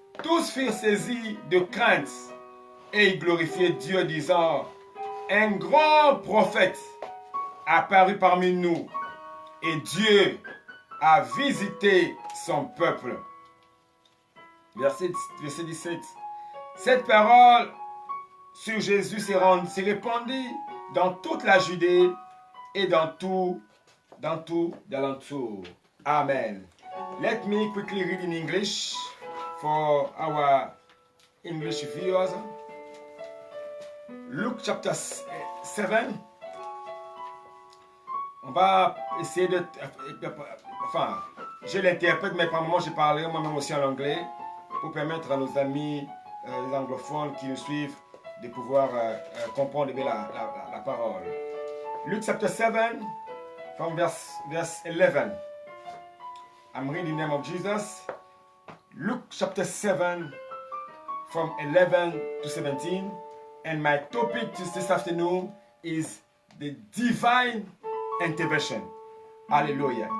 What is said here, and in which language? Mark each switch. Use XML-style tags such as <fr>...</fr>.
<fr>Tous furent saisis de crainte et ils glorifiaient Dieu, disant, un grand prophète apparut parmi nous et Dieu a visité son peuple. Verset 17. Cette parole sur Jésus s'est répandue dans toute la Judée et dans tout d'alentour. Amen.</fr> <en>Let me quickly read in English for our English viewers. Luke chapter 7.</en> <fr>On va essayer de... Enfin, je l'interprète, mais par moment je parlerai moi-même aussi en anglais pour permettre à nos amis les anglophones qui nous suivent de pouvoir comprendre bien la parole.</fr> <en>Luke chapter 7, from verse 11. I'm reading the name of Jesus. Luke chapter 7, from 11 to 17. And my topic this afternoon is the divine intervention. Hallelujah.</en>